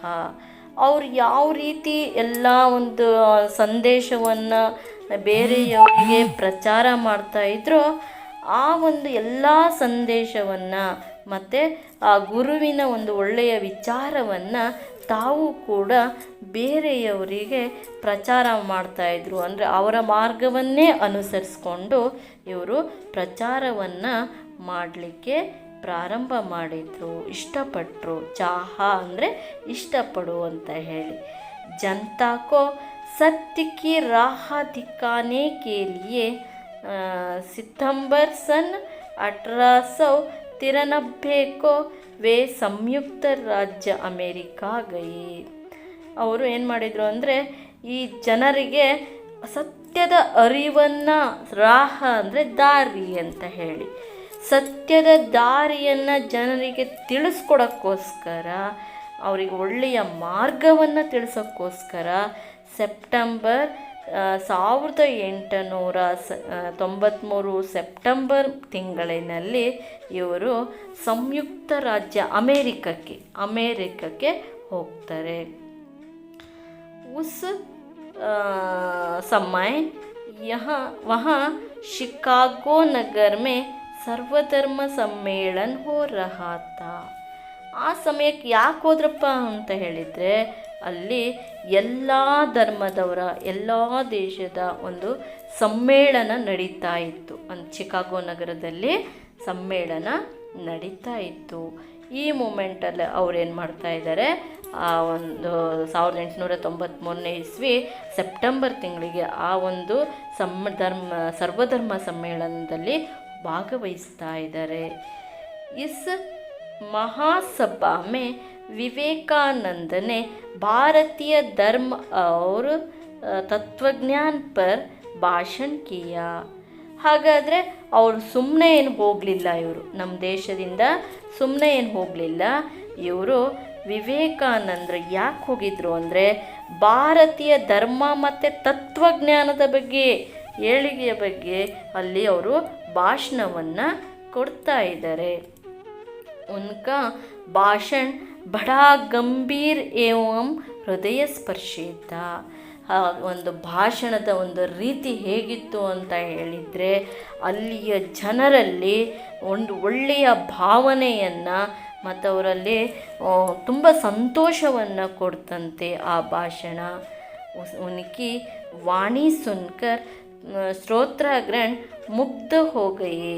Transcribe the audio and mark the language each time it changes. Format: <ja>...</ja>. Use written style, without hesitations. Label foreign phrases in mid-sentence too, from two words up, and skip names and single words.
<kn>ಅವ್ರು ಯಾವ ರೀತಿ ಎಲ್ಲ ಒಂದು ಸಂದೇಶವನ್ನು ಬೇರೆಯವರಿಗೆ ಪ್ರಚಾರ ಮಾಡ್ತಾಯಿದ್ರು, ಆ ಒಂದು ಎಲ್ಲ ಸಂದೇಶವನ್ನು ಮತ್ತು ಆ ಗುರುವಿನ ಒಂದು ಒಳ್ಳೆಯ ವಿಚಾರವನ್ನು ತಾವು ಕೂಡ ಬೇರೆಯವರಿಗೆ ಪ್ರಚಾರ ಮಾಡ್ತಾಯಿದ್ರು. ಅಂದರೆ ಅವರ ಮಾರ್ಗವನ್ನೇ ಅನುಸರಿಸ್ಕೊಂಡು ಇವರು ಪ್ರಚಾರವನ್ನು ಮಾಡಲಿಕ್ಕೆ ಪ್ರಾರಂಭ ಮಾಡಿದರು, ಇಷ್ಟಪಟ್ಟರು. ಚಾಹ ಅಂದರೆ ಇಷ್ಟಪಡು ಅಂತ ಹೇಳಿ.</kn> <hi>जनता को सत्य की राह दिखाने के लिए सितंबर सन 1893 को वे संयुक्त राज्य अमेरिका गये.</hi> <kn>ಅವರು ಏನು ಮಾಡಿದರು ಅಂದರೆ ಈ ಜನರಿಗೆ ಸತ್ಯದ ಅರಿವನ್ನು, ರಾಹ ಅಂದರೆ ದಾರಿ ಅಂತ ಹೇಳಿ, ಸತ್ಯದ ದಾರಿಯನ್ನು ಜನರಿಗೆ ತಿಳಿಸ್ಕೊಡೋಕ್ಕೋಸ್ಕರ, ಅವರಿಗೆ ಒಳ್ಳೆಯ ಮಾರ್ಗವನ್ನು ತಿಳಿಸೋಕ್ಕೋಸ್ಕರ ಸೆಪ್ಟೆಂಬರ್ 1893 ಸೆಪ್ಟೆಂಬರ್ ತಿಂಗಳಿನಲ್ಲಿ ಇವರು ಸಂಯುಕ್ತ ರಾಜ್ಯ ಅಮೇರಿಕಕ್ಕೆ ಹೋಗ್ತಾರೆ.</kn> <hi>उस समय ವहाँ शिकागो नगर में सर्वधर्म सम्मेलन हो रहा था.</hi> <kn>ಆ ಸಮಯಕ್ಕೆ ಯಾಕೆ ಹೋದ್ರಪ್ಪ ಅಂತ ಹೇಳಿದರೆ, ಅಲ್ಲಿ ಎಲ್ಲ ಧರ್ಮದವರ, ಎಲ್ಲ ದೇಶದ ಒಂದು ಸಮ್ಮೇಳನ ನಡೀತಾ ಇತ್ತು. ಚಿಕಾಗೋ ನಗರದಲ್ಲಿ ಸಮ್ಮೇಳನ ನಡೀತಾ ಇತ್ತು. ಈ ಮೂಮೆಂಟಲ್ಲಿ ಅವ್ರೇನು ಮಾಡ್ತಾ ಇದ್ದಾರೆ, ಆ ಒಂದು 1893 ಇಸ್ವಿ ಸೆಪ್ಟೆಂಬರ್ ತಿಂಗಳಿಗೆ ಆ ಒಂದು ಸರ್ವಧರ್ಮ ಸಮ್ಮೇಳನದಲ್ಲಿ ಭಾಗವಹಿಸ್ತಾ ಇದ್ದಾರೆ.</kn> <hi>ಇಸ್ महासभा में विवेकानंद ने भारतीय धर्म और तत्वज्ञान पर ಭಾಷಣ किया.</hi> <kn>ಹಾಗಾದರೆ ಅವರು ಸುಮ್ಮನೆ ಏನು ಹೋಗಲಿಲ್ಲ, ಇವರು ನಮ್ಮ ದೇಶದಿಂದ ಸುಮ್ಮನೆ ಏನು ಹೋಗಲಿಲ್ಲ. ಇವರು ವಿವೇಕಾನಂದರು ಯಾಕೆ ಹೋಗಿದ್ರು ಅಂದರೆ, ಭಾರತೀಯ ಧರ್ಮ ಮತ್ತು ತತ್ವಜ್ಞಾನದ ಬಗ್ಗೆ, ಏಳಿಗೆಯ ಬಗ್ಗೆ ಅಲ್ಲಿ ಅವರು ಭಾಷಣವನ್ನು ಕೊಡ್ತಾ ಇದ್ದಾರೆ.</kn> <hi>उनका भाषण बड़ा गंभीर एवं हृदय स्पर्शी था.</hi> <kn>ಒಂದು ಭಾಷಣದ ಒಂದು ರೀತಿ ಹೇಗಿತ್ತು ಅಂತ ಹೇಳಿದರೆ, ಅಲ್ಲಿಯ ಜನರಲ್ಲಿ ಒಂದು ಒಳ್ಳೆಯ ಭಾವನೆಯನ್ನು ಮತ್ತು ಅವರಲ್ಲಿ ತುಂಬ ಸಂತೋಷವನ್ನು ಕೊಡ್ತಂತೆ ಆ ಭಾಷಣ.</kn> <hi>उनकी वाणी सुनकर श्रोतृगण मुग्ध हो गये.</hi>